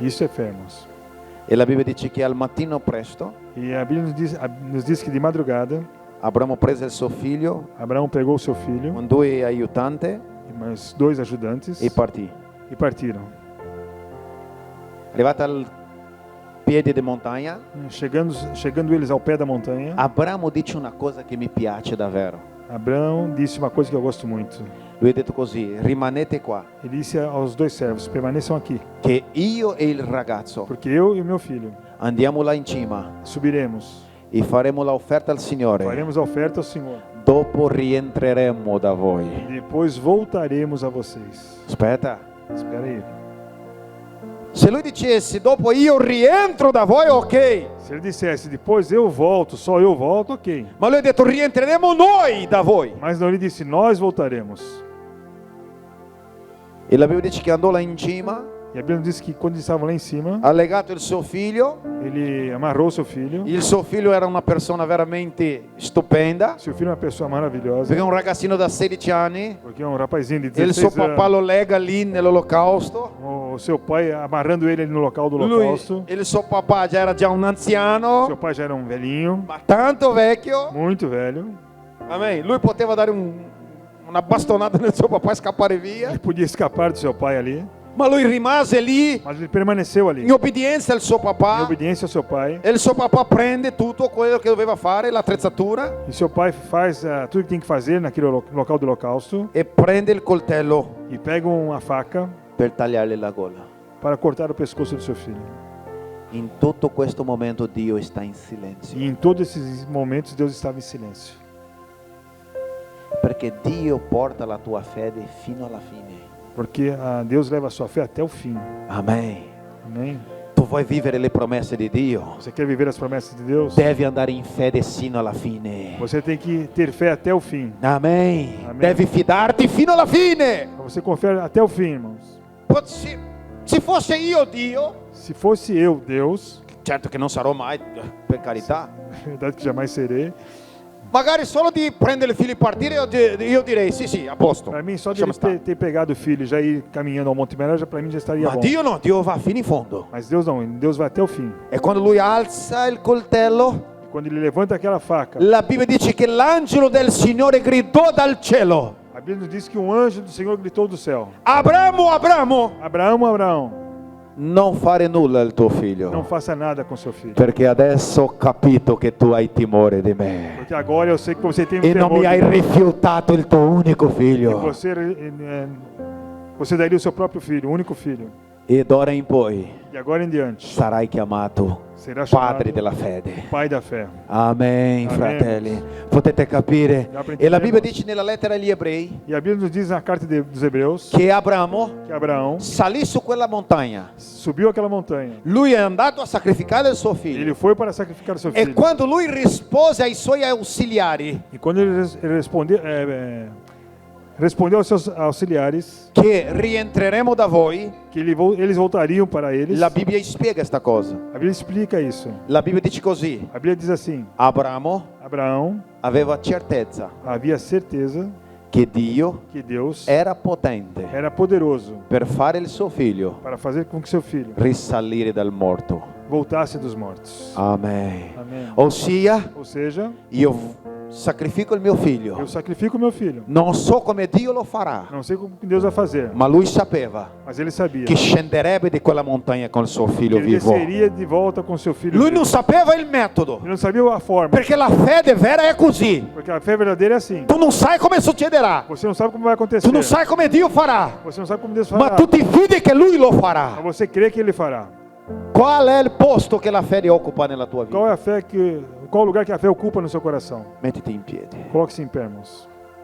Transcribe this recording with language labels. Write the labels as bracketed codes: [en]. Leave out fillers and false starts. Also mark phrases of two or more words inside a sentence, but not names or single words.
[pt] Isso é fé, irmãos. [it] E la Bibbia dice che al mattino presto [pt] E a Bíblia nos diz que de madrugada, [it] Abramo prese il suo figlio [pt] Abraão pegou o seu filho [it] con 2 aiutanti [pt] e mais 2 ajudantes [it] e partì. [pt] e partiram. [it] Arrivata al piede di montagna, [pt] Chegando eles ao pé da montanha, [it] Abramo dice una cosa che mi piace davvero. [pt] Abraão disse uma coisa que eu gosto muito. [it] Lui ha detto così: rimanete qua, [pt] Ele disse aos 2 servos: permaneçam aqui, [it] che io e il ragazzo [pt] porque eu e o meu filho [it] andiamo là in cima [pt] subiremos, [it] e faremo l'offerta al Signore. [pt] faremos a oferta ao Senhor. [it] Dopo rientreremo da voi. [pt] Depois voltaremos a vocês. [it] Aspetta. [pt] Espera aí. [it] Se lui dicesse dopo io rientro da voi, ok. [pt] Se ele dissesse depois eu volto, só eu volto, ok. [it] Ma lui ha detto rientreremo noi da voi. [pt] Mas não, ele disse nós voltaremos. [it] E la Bibbia dice che andò là in cima, [pt] E a Bíblia diz que quando eles estavam lá em cima, [it] ha legato il suo figlio. [pt] ele amarrou seu filho. [it] Il suo figlio era una persona veramente stupenda, [pt] Seu filho é uma pessoa maravilhosa, [it] perché è un ragazzino da 16 anni. [pt] porque é um rapazinho de [it] E il suo [pt] 16 [it] papà [pt] anos. [it] lo lega lì nell'olocausto. [pt] O seu pai amarrando ele no local do [it] Lui, [pt] holocausto. [it] il suo papà già era già un [pt] Seu [it] anziano, [pt] pai já era um velhinho, [it] ma tanto vecchio. [pt] muito velho. [it] Amen. Lui poteva dare una bastonata nel suo papà e scappare via, [pt] Ele podia escapar do seu pai ali, [it] ma lui rimase lì [pt] mas ele permaneceu ali, [it] in obbedienza al suo [pt] em [it] papà. [pt] obediência ao seu pai. [it] E il suo papà prende tutto quello che doveva fare, l'attrezzatura, [pt] E seu pai faz tudo que tem que fazer naquele local do holocausto [it] e prende il coltello [pt] e pega uma faca [it] per tagliargli la gola. [pt] para cortar o pescoço do seu filho. [it] In tutto questo momento Dio sta in silenzio, [pt] E em todos esses momentos Deus estava em silêncio, [it] perché Dio porta la tua fede fino alla fine. [pt] porque Deus leva a sua fé até o fim. [it] Amen. [pt] Amém? [it] Tu vuoi vivere le promesse di Dio? [pt] Você quer viver as promessas de Deus? [it] Devi andare in fede sino alla fine. [pt] Você tem que ter fé até o fim. [it] Amen. [pt] Amen. [it] Devi fidarti fino alla fine. [pt] Você confiar até o fim, irmãos. [it] Se fosse io Dio, [pt] Se fosse eu, Deus, [it] certo che non sarò mai, per carità, [pt] verdade que jamais serei. [it] magari solo di prendere il figlio e partire, io direi sì, a posto. [pt] Para mim, só de [it] Lasciamo [pt] ele [it] stare. [pt] ter pegado o filho e já ir caminhando ao Monte Mera, para mim já estaria [it] Ma [pt] bom. [it] Dio no, Dio va fino in fondo. [pt] Mas Deus não, Deus vai até o fim. [it] E quando lui alza il coltello, [pt] E quando ele levanta aquela faca, [it] la Bibbia dice che l'angelo del Signore gridò dal cielo: [pt] a Bíblia nos diz que um anjo do Senhor gritou do céu: [it] Abramo, Abramo, [pt] Abraão, Abraão, [it] non fare nulla al tuo figlio, [pt] não faça nada com seu filho. [it] perché adesso ho capito che tu hai timore di me [pt] Porque agora eu sei que você tem um [it] e non [pt] temor [it] mi hai [pt] de mim. [it] rifiutato il tuo unico figlio. [pt] Você daria o seu próprio filho, o único filho. [it] E d'ora in poi [pt] E agora em diante, [it] sarai chiamato [pt] será chamado [it] padre della fede. [pt] Pai da fé. [it] Amen, [pt] Amen. [it] fratelli. Potete capire? [pt] Dá pra [it] E la [pt] entender, [it] Bibbia [pt] irmãos? [it] dice nella lettera agli ebrei [pt] E a Bíblia nos diz na carta dos Hebreus [it] che Abramo [pt] que Abraão [it] salì su quella montagna. [pt] subiu aquela montanha. [it] Lui è andato a sacrificare il suo [pt] Ele [it] figlio. [pt] foi para sacrificar o seu [it] E [pt] filho. [it] quando lui rispose ai suoi ausiliari [pt] E quando ele respondeu aos seus auxiliares [it] che rientreremo da voi, [pt] que eles voltariam para eles, [it] la Bibbia spiega questa cosa. [pt] a Bíblia explica isso. [it] La Bibbia dice così: [pt] A Bíblia diz assim: [it] Abramo [pt] Abraão [it] aveva certezza [pt] havia certeza [it] che Dio [pt] que Deus [it] era potente [pt] era poderoso [it] per fare il suo figlio [pt] para fazer com que seu filho [it] risalire dal morto. [pt] voltasse dos mortos. Amém. Amém. Ou seja, Ou seja, eu sacrifico o meu filho. eu sacrifico meu filho. [it] Non so come Dio lo farà, [pt] Não sei como que Deus vai fazer, [it] ma lui sapeva [pt] mas ele sabia [it] che scenderebbe di quella montagna con il suo [pt] que [it] figlio [pt] ele [it] vivo. [pt] desceria de volta com seu filho [it] Lui [pt] vivo. [it] non sapeva il metodo, [pt] Ele não sabia a forma, [it] perché la fede vera è così. [pt] porque a fé verdadeira é assim. [it] Tu non sai come succederà, [pt] Você não sabe como vai acontecer. [it] tu non sai come Dio farà, [pt] Você não sabe como Deus [it] ma [pt] fará. [it] tu ti fidi che lui lo [pt] Mas [it] farà. [pt] você crê que ele fará. [it] Qual è il posto che la fede occupa nella tua [pt] Qual [it] vita? [pt] é a fé que, qual lugar que a fé ocupa no seu coração? [it] Mettiti in piedi. [pt] Coloque-se em pé, irmãos.